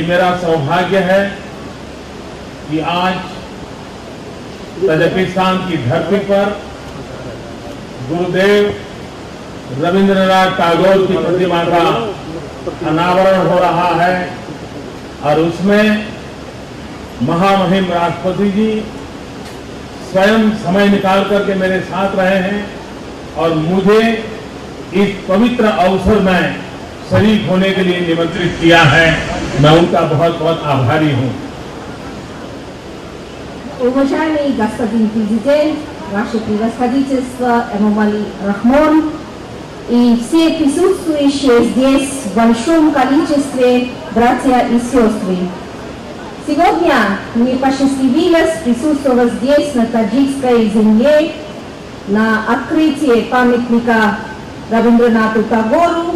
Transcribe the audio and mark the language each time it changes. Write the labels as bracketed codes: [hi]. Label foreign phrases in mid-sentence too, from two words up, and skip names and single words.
[hi] मेरा सौभाग्य है कि आज तजाकिस्तान की धरती पर गुरुदेव रविंद्रनाथ टैगोर की प्रतिमा का अनावरण हो रहा है और उसमें महामहिम राष्ट्रपति जी स्वयं समय निकाल करके मेरे साथ रहे हैं और मुझे इस पवित्र अवसर में शरीक होने के लिए निमंत्रित किया है। मैं उनका बहुत बहुत आभारी हूँ। [ru] Уважаемый господин президент, ваше превосходительство Эмомали Рахмон и все присутствующие здесь в большом количестве братья и сестры. Сегодня мне посчастливилось присутствовать здесь, на таджикской земле, на открытии памятника Рабиндранату Тагору.